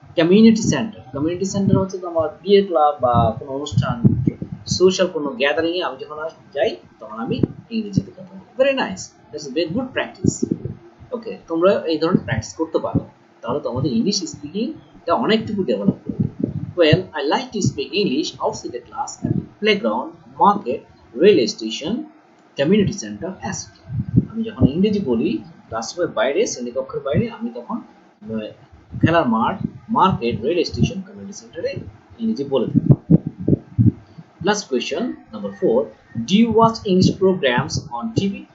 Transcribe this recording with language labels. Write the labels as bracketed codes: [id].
[bn] Community centre হচ্ছে তোমার বিয়ের ক্লাব বা কোনো অনুষ্ঠান, সোশ্যাল কোনো গ্যাদারিং এ আমি যখন যাই তখন আমি ইংরেজিতে কথা বলি। [en] Very nice, that's very good practice. [bn] ওকে, তোমরা এই ধরনের প্র্যাকটিস করতে পারো, তাহলে তোমাদের ইংলিশ স্পিকিংটা অনেকটুকু ডেভেলপ করবে। [en] Well, I like to speak English outside the class at playground, market, railway station, community center, etc. [bn] আমি যখন ইংরেজি বলি ক্লাসরুমের বাইরে, শ্রেণীকক্ষের বাইরে, আমি তখন খেলার মাঠ, মার্কেট, রেল স্টেশন, কমিউনিটি সেন্টারে ইংরেজি বলে থাকি। [en] Last question, number 4. Do you watch English programs on TV?